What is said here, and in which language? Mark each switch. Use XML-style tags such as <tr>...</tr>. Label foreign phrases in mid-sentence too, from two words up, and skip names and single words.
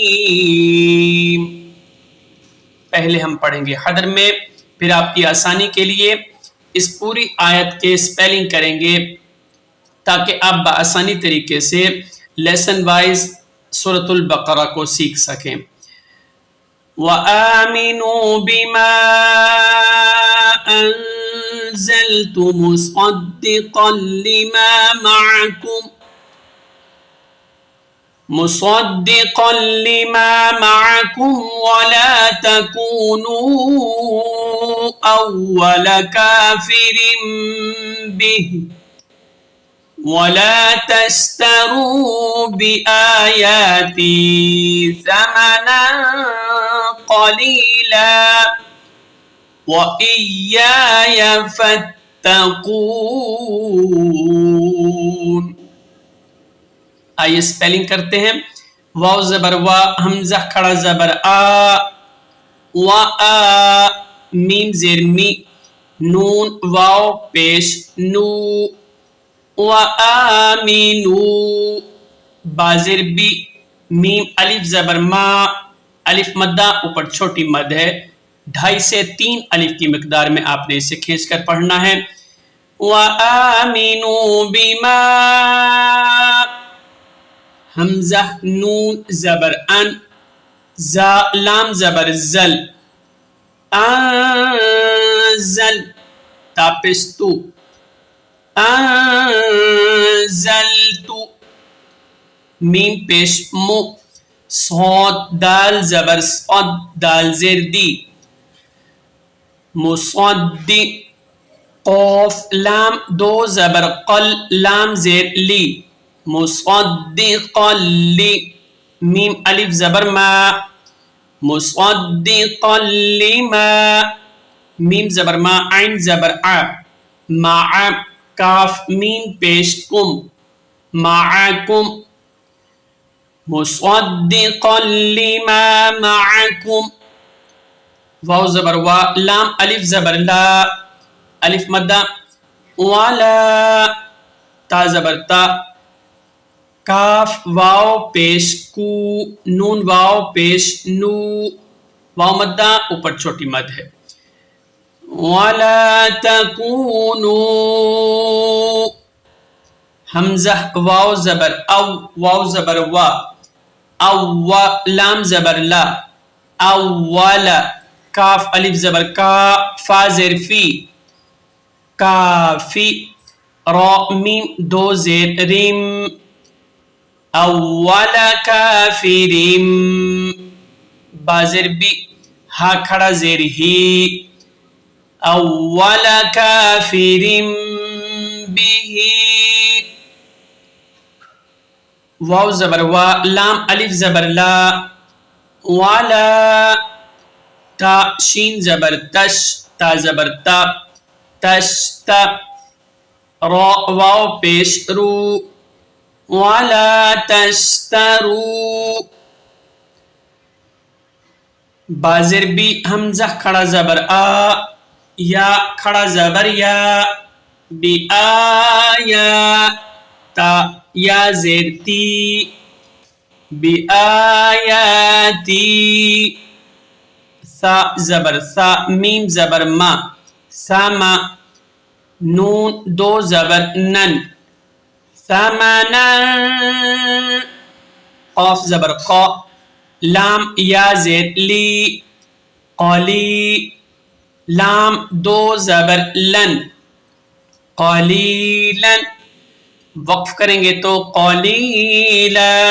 <ur>پہلے ہم پڑھیں گے حدر میں، پھر آپ کی آسانی کے لیے اس پوری آیت کے سپیلنگ کریں گے تاکہ آپ بآسانی طریقے سے</ur> <en>lesson wise</en> <ur>سورۃ البقرہ کو سیکھ سکیں۔</ur> <ar>وَآمِنُوا بِمَا أَنزَلْتُ مُصَدِّقًا لِمَا مَعَكُمْ وَلَا تَكُونُوا أَوَّلَ كَافِرٍ بِهِ وَلَا تَشْتَرُوا بِآيَاتِي ثَمَنًا قَلِيلًا وَإِيَّايَ فَاتَّقُونِ۔</ar> <ur>آئیے سپیلنگ کرتے ہیں۔ واو زبر وا، حمزہ کھڑا زبر آ، وآ، میم زیر می، نون واو پیش نو، وآمنوا، با زیر بی، میم الف زبر ما، الف مدہ اوپر چھوٹی مد ہے، 2.5 سے 3 الف کی مقدار میں آپ نے اسے کھینچ کر پڑھنا ہے۔ وآمنوا بما، حمزہ نون زبر ان، زا لام زبر زل، انزل، تاپستو، انزلت، میم پیش مو، صاد دال زبر صد، دال زیر دی، مصدق، قوف لام دو زبر قل، لام زیر لی، مصدقا لی، میم الف زبر ما، مصدقا لما، میم زبر ما عین زبر ع، مع، کاف میم پیش کم، معکم، مصدقا لما معکم، واو زبر وا، لام الف زبر لا، الف مدہ، ولا، تا زبر تا، کاف واو پیش کو، نون واو پیش نو، واو مدہ اوپر چھوٹی مد ہے۔</ur> <ar>وَلَا تَكُونُوا،</ar> <ur>حمزہ واو زبر او، واو زبر وا، او، لام زبر لا، اول، کاف الف زبر کا، فا زیر فی، کافی، را میم دو زیر ریم، اول کافریم، با زیر بی، ہا کھڑا زیر ہی،</ur> <ar>اول کافرین به،</ar> <ur>واو زبر وا، لام الف زبر لا، ولا، تا شین زبر تش، تا زبر تا، تشتا، را واو پیش رو، ولا تشترو، بازر بی، حمزہ کھڑا زبر آ، یا کھڑا زبر یا، بی آیا، تا یا زیر تی، بی آیاتی، ثا زبر ثا، میم زبر ما، ثما، نون دو زبر نن، ثمنا، قاف زبر قا، لام یا زیر لی، قلی، لام دو زبر لن، قلیلا، وقف کریں گے تو قلیلا۔</ur>